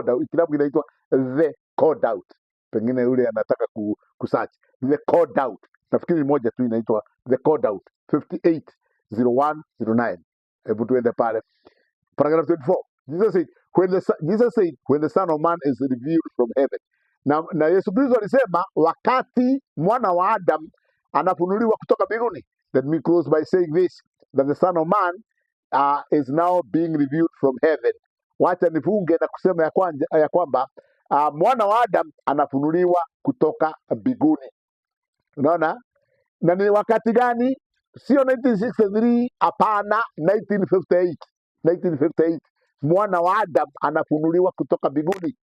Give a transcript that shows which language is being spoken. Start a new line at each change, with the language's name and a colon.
Swahili: Kitabu kinaitwa The Called Out. Pengine yule anataka kusearch The Called Out. Nafikiri moja tu inaitwa The Called Out 580109. Hebu tuende pale. Paragraph 24.
English: Jesus said when the Son of Man is revealed from heaven.
Swahili: Na Yesu Kristo alisema wakati mwana wa Adam anafunuliwa kutoka mbinguni.
English: Let me close by saying this, that the Son of Man is now being revealed from heaven.
Swahili: Wacha nifunge na kusema ya kwamba mwana wa Adam anafunuliwa kutoka mbinguni. Unaona? Na ni wakati gani? Sio 1963, hapana, 1958. Mwana wa Adam anafunuliwa kutoka mbinguni.